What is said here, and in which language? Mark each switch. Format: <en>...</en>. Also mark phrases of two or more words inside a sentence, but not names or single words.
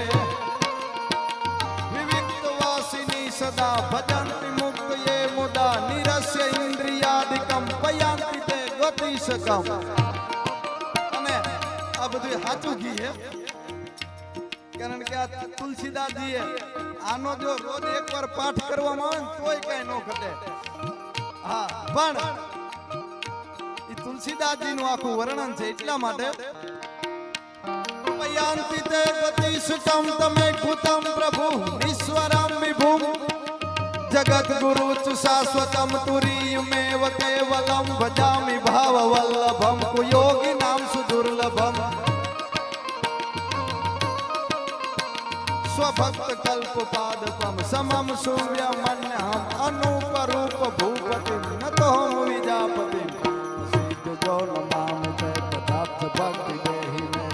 <sa>विविक्त वासिनी सदा भजन्ति मुक्त ये मुदा निरस्य इंद्रियादिकम पयांति ते गतिशकम</sa> <gu>અને આ બધું સાચું કી છે કારણ કે આ તુલસીદાસજીએ આનો જો રોજ એકવાર પાઠ કરવામાં આવે તોય કઈ ન ઘટે હા પણ ઈ તુલસીદાસજીનું આખું વર્ણન છે એટલા માટે</gu> <sa>पयांति ते गतिशुतम तमेकुतम प्रभु ईश्वरम विभुम जगत गुरु च शाश्वतम तुरीयमेव केवलम भजामि भाव वल्लभम कुयोगी नाम सुदुर्लभम स्वभक्त कल्प पादपम समम सूर्यमन्यहम अनूप रूप भूपति नतो हम विजापति सिद्ध जो नमामि ते पदार्थ भक्ति देहि</sa>